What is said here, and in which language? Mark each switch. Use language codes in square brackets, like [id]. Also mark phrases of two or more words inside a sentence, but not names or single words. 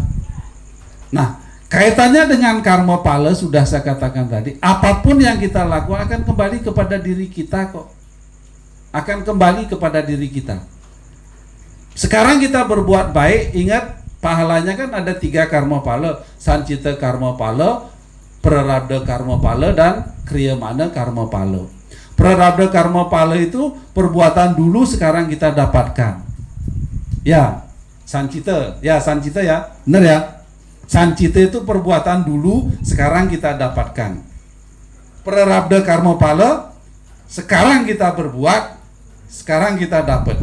[id] Nah, kaitannya dengan karma pala sudah saya katakan tadi, apapun yang kita lakukan akan kembali kepada diri kita kok. Akan kembali kepada diri kita. Sekarang kita berbuat baik, ingat pahalanya kan ada 3 karma pala, sancita karma pala, prarabdha karma pala, dan kriyamana karma pala. Prarabdha karma pala itu perbuatan dulu sekarang kita dapatkan. Ya, sancita ya, benar ya. Sancita itu perbuatan dulu sekarang kita dapatkan. Prarabdha karma pala, sekarang kita berbuat, sekarang kita dapat.